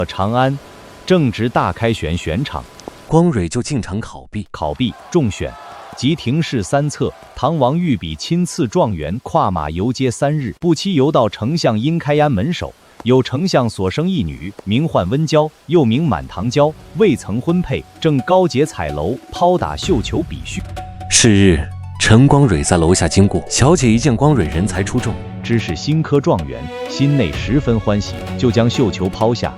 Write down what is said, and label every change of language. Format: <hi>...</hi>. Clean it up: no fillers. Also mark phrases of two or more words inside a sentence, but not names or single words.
<zh>長安，正值大開選場，光蕊就进场考毕，中选。即廷试3策，唐王御笔亲赐状元，跨馬游街3日，不期游到丞相殷開安門首。有丞相所生一女，名喚溫嬌，又名滿堂嬌，未曾婚配，正高潔彩樓，拋打繡球比序。是日，陈光蕊在樓下經過，小姐一見光蕊人才出眾，知是新科狀元，心內十分歡喜，就將繡球拋下，</zh>